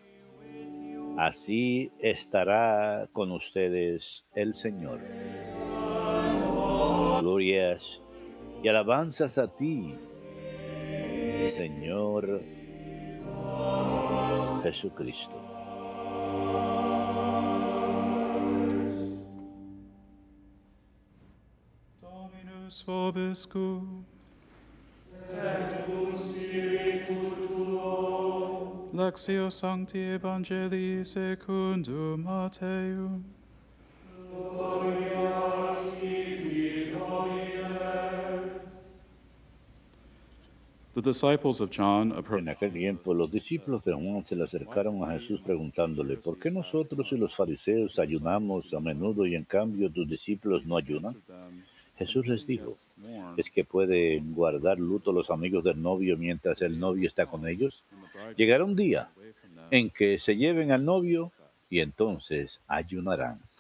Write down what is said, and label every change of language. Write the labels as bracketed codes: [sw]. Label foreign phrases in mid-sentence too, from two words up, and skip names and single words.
[es] Así estará con ustedes el Señor. Glorias y alabanzas a ti, Señor Jesucristo. [la] Dominus vobiscum. Et cum spiritu tuo. Lectio Sancti Evangelii secundum Matteum. [en] The disciples of John [es] En [en] approached [es] aquel tiempo, los discípulos de Juan se le acercaron a Jesús preguntándole, ¿por qué nosotros y los fariseos ayunamos a menudo y en cambio tus discípulos no ayunan? Jesús les dijo, ¿es que pueden guardar luto los amigos del novio mientras el novio está con ellos? Llegará un día en que se lleven al novio y entonces ayunarán.